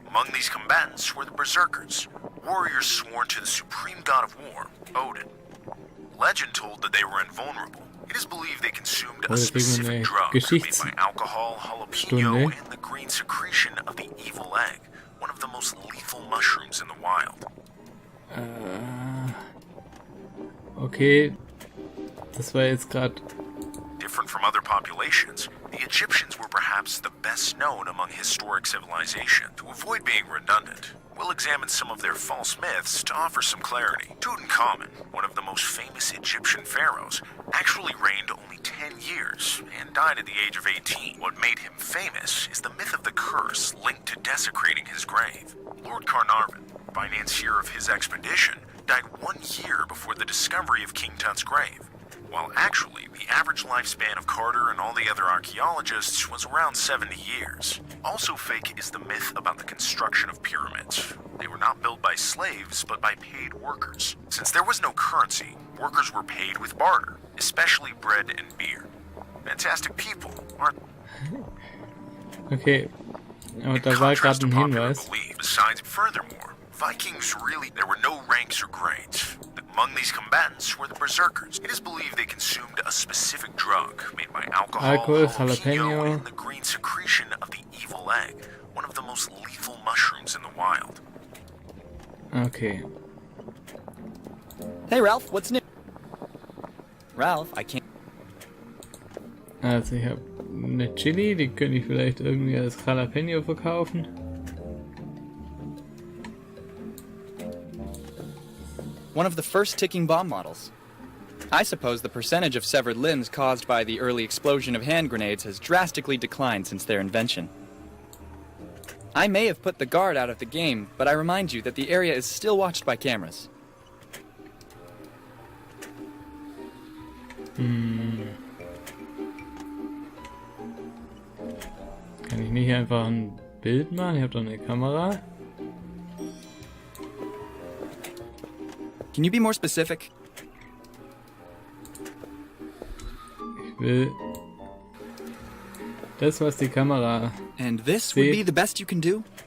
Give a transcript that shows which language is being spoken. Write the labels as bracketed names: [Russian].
[English] Among these combatants were the berserkers, warriors sworn to the supreme god of war, Odin. Legend told that they were invulnerable. It is believed they consumed a specific drug made by alcohol, jalapeno, and the green secretion of the evil egg, one of the most lethal mushrooms in the wild. [German] Okay, das war jetzt gerade... [English] Different from other populations, the Egyptians were perhaps the best known among historic civilization. To avoid being redundant, we'll examine some of their false myths to offer some clarity. Tutankhamun, one of the most famous Egyptian pharaohs, actually reigned only 10 years and died at the age of 18. What made him famous is the myth of the curse linked to desecrating his grave. Lord Carnarvon, financier of his expedition, died 1 year before the discovery of King Tut's grave, while actually the average lifespan of Carter and all the other archaeologists was around 70 years. Also fake is the myth about the construction of pyramids. They were not built by slaves, but by paid workers. Since there was no currency, workers were paid with barter, especially bread and beer. Fantastic people, aren't [German] Okay, aber da war gerade ein Hinweis. [English] Besides, furthermore, Vikings really, there were no ranks or grades. Among these combatants were the berserkers. It is believed they consumed a specific drug made by alcohol, jalapeno, and the green secretion of the evil egg, one of the most lethal mushrooms in the wild. Okay. Hey, Ralph, what's new? Ralph, I can't... [German] Also ich habe eine Chili, die könnte ich vielleicht irgendwie als Jalapeno verkaufen. [English] One of the first ticking bomb models. I suppose the percentage of severed limbs caused by the early explosion of hand grenades has drastically declined since their invention. I may have put the guard out of the game, but I remind you that the area is still watched by cameras. [German] Kann ich nicht einfach ein Bild machen? Ich habe doch eine Kamera. [English] Can you be more specific? [German] Ich will das, was die Kamera [English] And this would be the best you can do?